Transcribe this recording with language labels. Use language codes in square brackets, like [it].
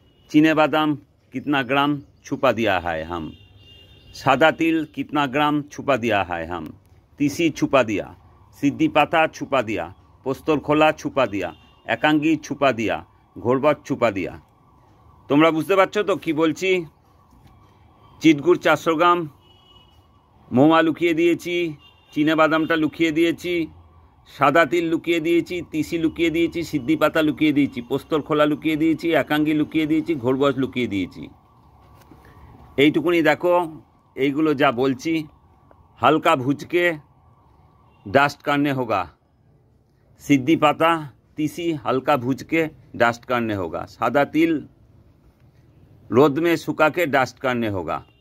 [hi] चीने बादाम कितना ग्राम छुपा दिया है हम। सादा तिल कितना ग्राम छुपा दिया है हम। तीसी छुपा दिया, सिद्धि पाता छुपा दिया, पोस्तोर खोला छुपा दिया, एकांगी छुपा दिया, घोरबट छुपा दिया। [bn] তোমরা বুঝতে পারছো তো কি বলছি? চিটগুড় 400 গ্রাম, মোয়া লুকিয়ে দিয়েছি, চীনা বাদামটা লুকিয়ে দিয়েছি, সাদা তিল লুকিয়ে দিয়েছি, তিসি লুকিয়ে দিয়েছি, সিদ্ধি পাতা লুকিয়ে দিয়েছি, পোস্তর খোলা লুকিয়ে দিয়েছি, একাঙ্গি লুকিয়ে দিয়েছি, ঘোরবট লুকিয়ে দিয়েছি। এইটুকুনি দেখো, এইগুলো যা বলছি [hi] हल्का भूज के डस्ट करने होगा। सिद्धि पाता तीसी हल्का भूज के डस्ट करने होगा। सादा तिल रोद में सुखा के डस्ट करने होगा।